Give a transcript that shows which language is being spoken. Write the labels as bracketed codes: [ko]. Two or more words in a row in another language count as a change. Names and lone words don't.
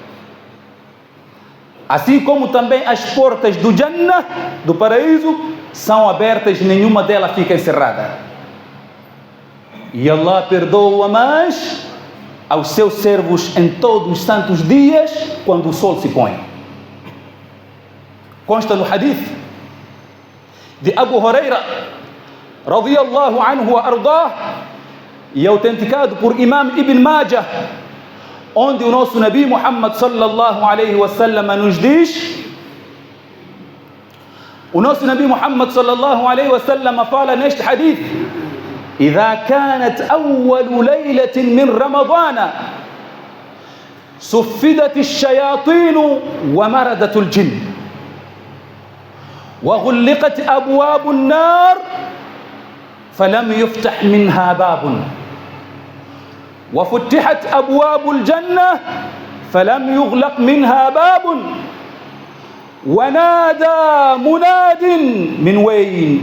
[pt] Assim como também as portas do Jannah, do paraíso, são abertas e nenhuma delas fica encerrada. E Allah perdoa mais aos seus servos em todos os santos dias, quando o sol se põe. Consta no hadith de Abu Huraira [ar] رضي الله عنه وأرضاه, [pt] e autenticado por Imam Ibn Majah, onde o nosso Nabi Muhammad [ar] صلى الله عليه وسلم [pt] nos diz, o nosso Nabi Muhammad [ar] صلى الله عليه وسلم [pt] fala neste hadith: [ar] إذا كانت أول ليلة من رمضان صفدت الشياطين ومردت الجن وغلقت أبواب النار فلم يفتح منها باب وفتحت أبواب الجنة فلم يغلق منها باب ونادى مناد من وين؟